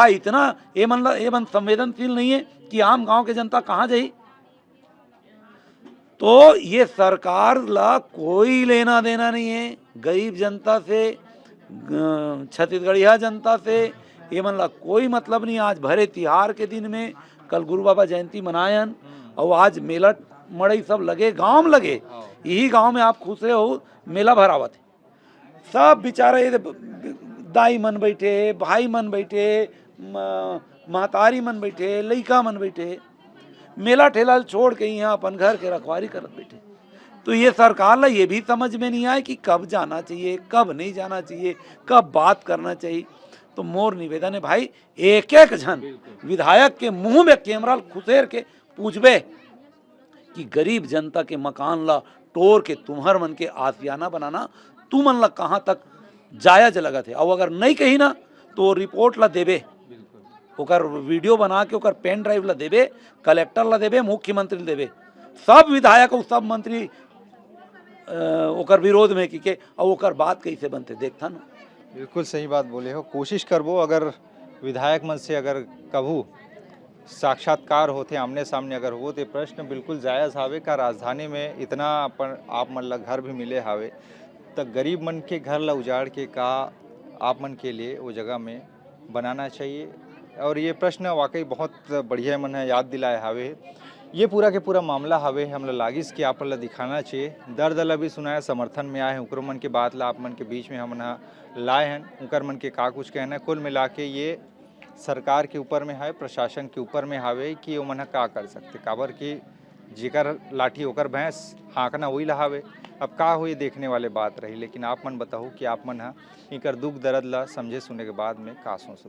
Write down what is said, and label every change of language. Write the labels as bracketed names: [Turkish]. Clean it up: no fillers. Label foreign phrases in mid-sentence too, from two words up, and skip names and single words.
[Chhattisgarhi] इतना ये मन संवेदनशील नहीं है कि आम गांव के जनता कहाँ जाई? तो ये सरकार ला कोई लेना देना नहीं है गरीब जनता से, छत्तीसगढ़िया जनता से ये मन ला कोई मतलब नहीं। आज भरे तिहार के दिन में कल गुरु बाबा जयंती मनायन और आज मेला मड़ई सब लगे, गांव में लगे, यही गांव में आप खुश हो मेला भरावत है। सब बेचारे दाई मन बैठे, भाई मन बैठे, महतारी मन बैठे, लइका मन बैठे, मेला ठेला छोड़ के यहाँ अपन घर के रखवारी करत बैठे। तो ये सरकार ला ये भी समझ में नहीं आए कि कब जाना चाहिए, कब नहीं जाना चाहिए, कब बात करना चाहिए। तो मोर निवेदन है भाई, एक एक जन विधायक के मुंह में कैमरा खुसेर के पूछबे कि गरीब जनता के मकान ला टोर के तुम्हार मन के आसियाना बनाना तू मन ला कहाँ तक जायज लगत है। और अगर नहीं कही ना तो रिपोर्ट ला देबे, ओकर वीडियो बना के ओकर पेन ड्राइव ला देबे, कलेक्टर ला देबे, मुख्यमंत्री ला देबे, सब विधायक और सब मंत्री ओकर विरोध में की के और ओकर बात कैसे बनते देखता ना। बिल्कुल सही बात बोले हो। कोशिश करबो अगर विधायक मन से अगर कभू साक्षात्कार होते आमने सामने अगर हो तो प्रश्न बिल्कुल जायज़ हावे का राजधानी में इतना अपन आप मन ला घर भी मिले हावे, तो गरीब मन के घर ला उजाड़ के का आप मन के लिए वो जगह में बनाना चाहिए। और ये प्रश्न वाकई बहुत बढ़िया मन है याद दिलाए हावे। ये पूरा के पूरा मामला हवे हमला लागिस कि आप ला दिखाना चाहिए, दर्द ला भी सुनाया, समर्थन में आए हैं, उकर मन के बात ला आप मन के बीच में हम लाए हैं, उकर मन के का कुछ कहना है। कुल मिला के ये सरकार के ऊपर में है, प्रशासन के ऊपर में हावे कि वो मन का कर सकते, काबर कि जिकर लाठी होकर भैंस हाँकना वही लहावे। अब का हुई देखने वाले बात रही, लेकिन आप मन बताओ कि आप मन इकर दुख दर्द ला समझे सुने के बाद में का सोचते।